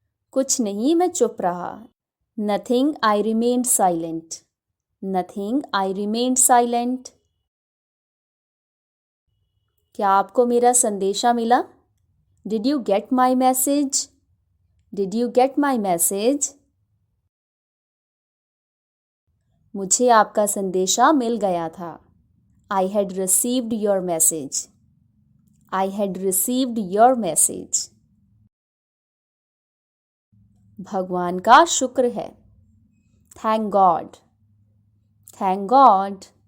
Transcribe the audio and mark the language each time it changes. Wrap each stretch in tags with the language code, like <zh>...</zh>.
<hi>कुछ नहीं, मैं चुप रहा.</hi> <en>Nothing, I remained silent. Nothing, I remained silent.</en> <hi>क्या आपको मेरा संदेशा मिला?</hi> <en>Did you get my message? Did you get my message?</en> <hi>मुझे आपका संदेशा मिल गया था.</hi> <en>I had received your message. I had received your message.</en> <hi>भगवान का शुक्र है.</hi> <en>Thank God. Thank God.</en>